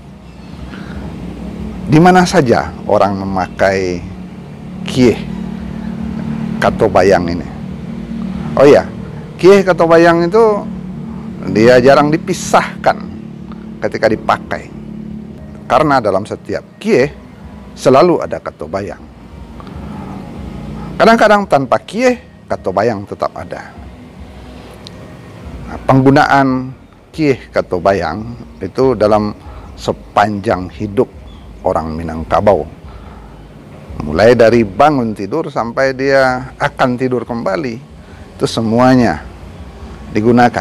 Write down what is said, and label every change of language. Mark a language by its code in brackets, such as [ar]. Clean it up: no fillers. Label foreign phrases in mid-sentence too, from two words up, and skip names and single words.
[id] Di mana saja orang memakai kieh kato bayang ini? Oh ya, kieh kato bayang itu dia jarang dipisahkan ketika dipakai. Karena dalam setiap kieh selalu ada kato bayang. Kadang-kadang tanpa kieh, kato bayang tetap ada. Nah, penggunaan kieh kato bayang itu dalam sepanjang hidup orang Minangkabau. Mulai dari bangun tidur sampai dia akan tidur kembali, itu semuanya digunakan.